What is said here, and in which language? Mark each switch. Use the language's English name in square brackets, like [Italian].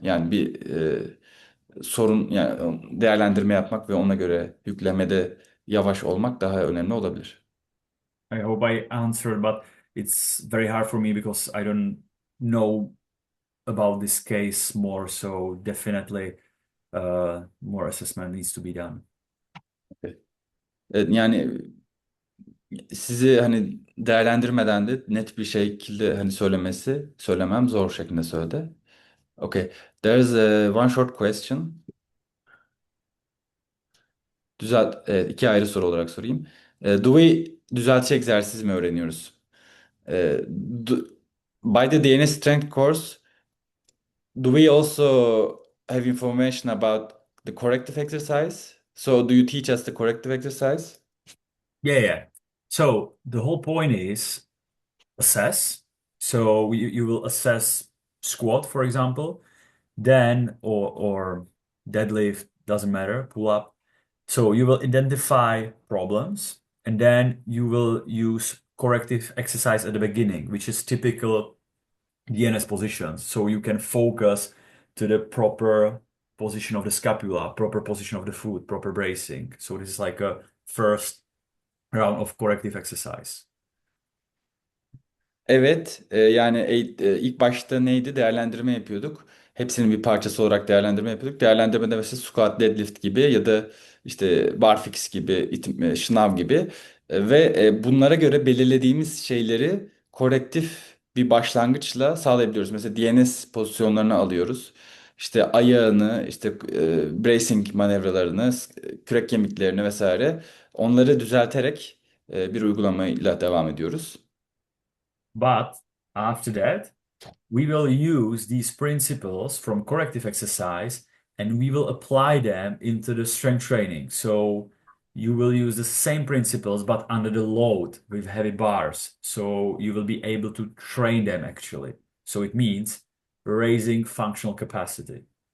[Turkish] Yani bir sorun yani değerlendirme yapmak ve ona göre yüklemede yavaş olmak daha önemli olabilir. [English] I hope I answered, but it's very hard for me because I don't know about this case more, so definitely more assessment needs to be done. [Turkish] Yani sizi hani değerlendirmeden de net bir şekilde hani söylemem zor şeklinde söyledi. [English] Okay. There's one short question. [Turkish] İki ayrı soru olarak sorayım. [English] Do we [Turkish] düzeltçi egzersiz mi öğreniyoruz? [English] E, do- by the DNS strength course, do we also have information about the corrective exercise? So do you teach us the corrective exercise? Yeah, yeah. So the whole point is assess. So you will assess squat, for example, then or deadlift, doesn't matter, pull up. So you will identify problems and then you will use corrective exercise at the beginning, which is typical DNS positions. So you can focus to the proper position of the scapula, proper position of the foot, proper bracing. So this is like a first round of corrective exercise. [Turkish] Evet, yani ilk başta neydi? Değerlendirme yapıyorduk. Hepsinin bir parçası olarak değerlendirme yapıyorduk. Değerlendirmede mesela squat, deadlift gibi ya da işte barfix gibi, şınav gibi ve bunlara göre belirlediğimiz şeyleri korektif bir başlangıçla sağlayabiliyoruz. Mesela DNS pozisyonlarını alıyoruz. İşte ayağını, işte bracing manevralarını, kürek kemiklerini vesaire onları düzelterek bir uygulamayla devam ediyoruz. [English] But after that, we will use these principles from corrective exercise and we will apply them into the strength training. So you will use the same principles but under the load with heavy bars. So you will be able to train them actually. So it means raising functional capacity.